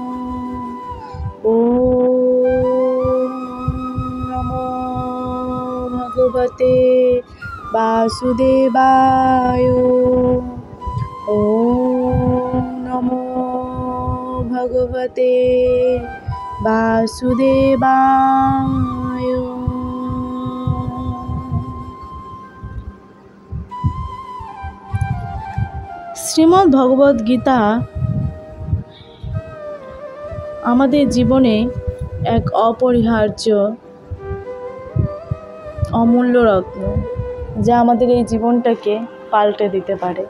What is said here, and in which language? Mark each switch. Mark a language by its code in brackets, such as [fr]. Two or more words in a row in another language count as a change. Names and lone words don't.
[sa] ओम नमो भगवते वासुदेवाय। ओम नमो भगवते वासुदेवाय। [bn] শ্রীমদ্ ভগবদ গীতা আমাদের জীবনে এক অপরিহার্য অমূল্য রত্ন, যা আমাদের এই জীবনটাকে পাল্টে দিতে পারে।